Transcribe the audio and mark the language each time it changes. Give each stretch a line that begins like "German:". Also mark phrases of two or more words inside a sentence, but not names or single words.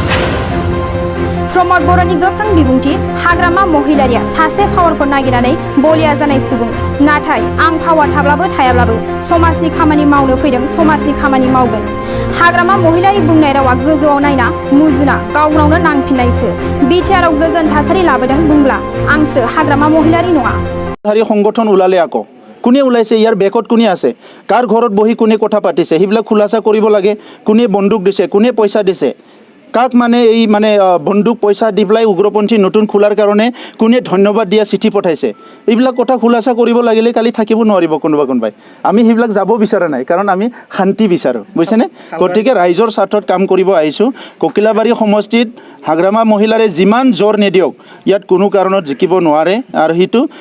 Bodo: प्रमद बर'नि गोख्रों बिबुंथि हाग्रामा महिलारिया सासे पावारखौ नागिरनानै बलिया जानाय सुबुं नाथाय आं पावार थाब्लाबो थायाब्लाबो समाजनि खामानि मावनो फैदों समाजनि खामानि मावगोन हाग्रामा महिलारि बुंनाय रावा गोजौआव नायना मुजुना गावनावनो नांफिननायसो बिटिआरआव गोजोन थासारि लाबोदों बुंब्ला आंसो हाग्रामा महिलारि नङा हारि संगठन उलाले आको
Assamese: কোনে ওলাইছে ইয়াৰ বেকত কোনে আছে কাৰ ঘৰত বহি কোনে কথা পাতিছে সেইবিলাক খুলাসা কৰিব লাগে কোনে বন্দুক দিছে কোনে পইচা দিছে কাক মানে এই মানে বন্দুক পইচা দি পেলাই উগ্ৰপন্থী নতুন খোলাৰ কাৰণে কোনে ধন্যবাদ দিয়া চিঠি পঠাইছে এইবিলাক কথা খুলাসা কৰিব লাগিলে কালি থাকিব নোৱাৰিব কোনোবাই আমি সেইবিলাক যাব বিচৰা নাই কাৰণ আমি শান্তি বিচাৰোঁ বুজিছেনে গতিকে ৰাইজৰ স্বাৰ্থত কাম কৰিব আহিছোঁ ককিলাবাৰী সমষ্টিত হাগ্ৰামা মহিলাৰে যিমান জোৰ নিদিয়ক ইয়াত কোনো কাৰণত জিকিব নোৱাৰে আৰু সেইটো